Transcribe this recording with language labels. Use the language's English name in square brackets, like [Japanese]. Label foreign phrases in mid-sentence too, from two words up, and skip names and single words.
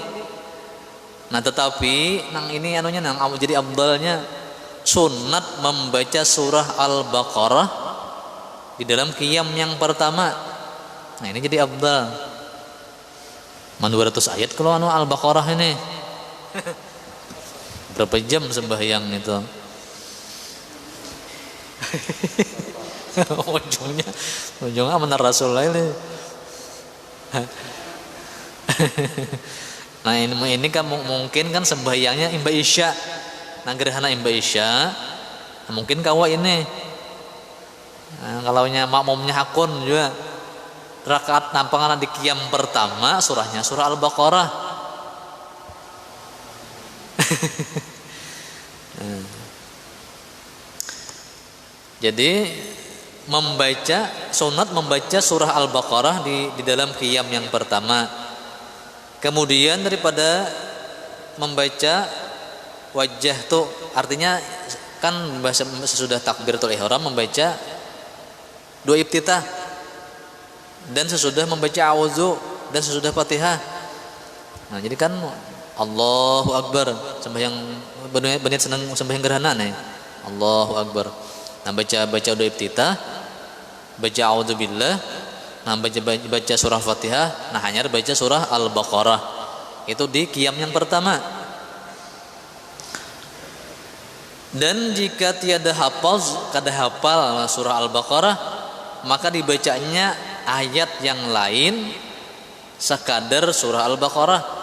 [Banjar] Nah, tetapi nang ini jadi afdalnya sunat membaca surah Al-Baqarah di dalam qiyam yang pertama. Nah, ini jadi afdal. 200 ayat kalau Al-Baqarah ini. Berapa jam sembahyang itu? ujungnya benar Rasulullah ini. Nah, ini kan mungkin kan sembahyangnya imba isya. Nah, gerhana imba isya, mungkin kawa ini. Nah, kalaunya makmumnya hakun juga. Rakaat nampangan di qiyam pertama surahnya surah Al-Baqarah. Jadi sunat membaca surah Al-Baqarah di dalam qiyam yang pertama. Kemudian daripada membaca wajah tuh artinya kan sesudah [Arabic] تكبيرة الإحرام [Banjar] membaca doa iftitah dan sesudah membaca a'udzu dan sesudah Fatihah. Nah, jadi kan [Arabic] الله أكبر [Banjar] sembahyang beniat senang sembahyang gerhana nih. [Arabic] الله أكبر. [Banjar] Nah, baca doa iftitah, baca a'udzubillah, nah baca surah Fatihah, nah hanya baca surah Al-Baqarah. Itu di qiyam yang pertama. Dan jika tiada hafal, kada hafal surah Al-Baqarah, maka dibacanya ayat yang lain sekadar surah Al-Baqarah.